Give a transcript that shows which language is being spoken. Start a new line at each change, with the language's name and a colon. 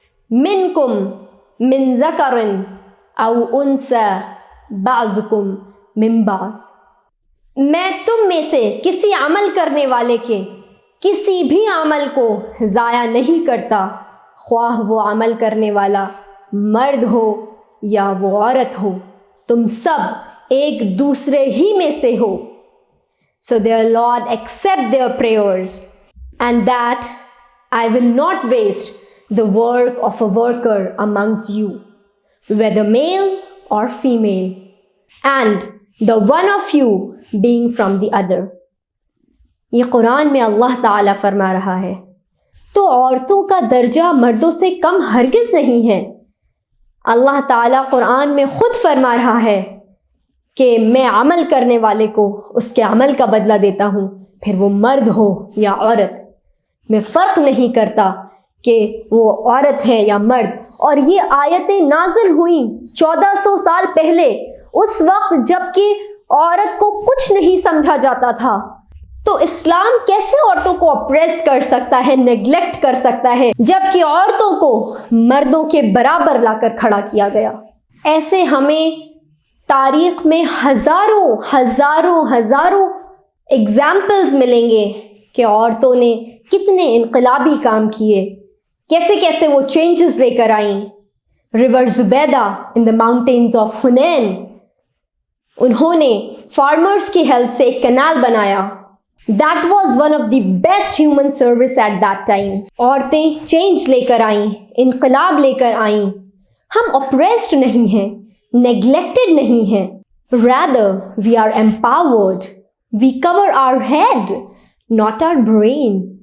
Arabic: منکم من ذکر او انثی بعضکم من بعض،
Urdu: میں تم میں سے کسی عمل کرنے والے کے کسی بھی عمل کو ضائع نہیں کرتا، خواہ وہ عمل کرنے والا مرد ہو یا وہ عورت ہو، تم سب ایک دوسرے ہی میں سے ہو۔
English: So their Lord accept their prayers, and that I will not waste the work of a worker amongst you, whether male or female. And the one of you being from the other.
Urdu: یہ قرآن میں اللہ تعالیٰ فرما رہا ہے. تو عورتوں کا درجہ مردوں سے کم ہرگز نہیں ہے. اللہ تعالیٰ قرآن میں خود فرما رہا ہے کہ میں عمل کرنے والے کو اس کے عمل کا بدلہ دیتا ہوں، پھر وہ مرد ہو یا عورت. میں فرق نہیں کرتا کہ وہ عورت ہے یا مرد. اور یہ آیتیں نازل ہوئیں 1400 سال پہلے، اس وقت جب کہ عورت کو کچھ نہیں سمجھا جاتا تھا. تو اسلام کیسے عورتوں کو اپریس کر سکتا ہے، نیگلیکٹ کر سکتا ہے، جب کہ عورتوں کو مردوں کے برابر لا کر کھڑا کیا گیا؟ ایسے ہمیں تاریخ میں ہزاروں ہزاروں ہزاروں ایگزامپلز ملیں گے کہ عورتوں نے کتنے انقلابی کام کیے، کیسے کیسے وہ چینجز لے کر آئیں. River Zubaida in the mountains of حنین، انہوں نے فارمرز کی ہیلپ سے ایک کینال بنایا.
English: That was one of the best human service at that time.
Urdu: عورتیں چینج لے کر آئیں، انقلاب لے کر آئیں. ہم oppressed نہیں ہیں، neglected نہیں ہیں.
English: Rather, we are empowered. We cover our head, not our brain.